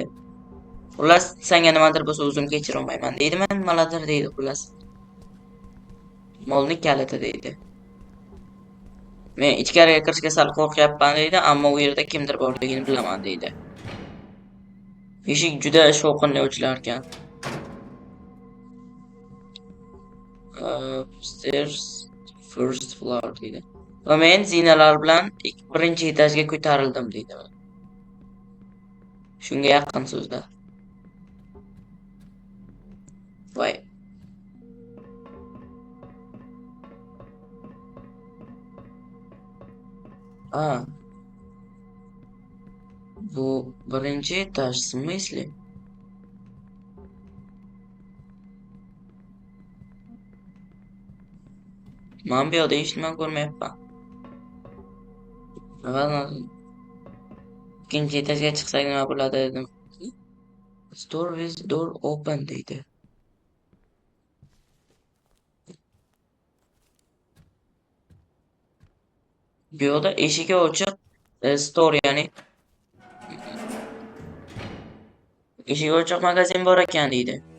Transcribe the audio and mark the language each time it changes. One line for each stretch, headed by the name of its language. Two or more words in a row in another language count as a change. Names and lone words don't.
Uzbek: Xullas, senga nimadir bo'lsa o'zim kechira olmayman deydi. Men nimadir deydi xullas. Molni kaliti deydi. Men ichkariga kirishga sal qo'rqyapman deydi, ammo u yerda kimdir borligini bilaman deydi. Eshik juda shovqinli ochilarkan.
English: Upstairs first floor deydi.
Uzbek: Va men zinalar bilan birinchi etajga ko'tarildim deydi. Shunga yaqin so'zda. Voy. А, bu birinchi etaj,
Russian: в смысле?
Uzbek: Men bu yoqda hech nima ko'rmayapman. Ikkinchi etajga chiqsak nima bo'ladi dedim.
English: Store with door open deydi.
Uzbek: Bu yoqda eshigi ochiq, store ya'ni eshigi ochiq magazin bor ekan deydi.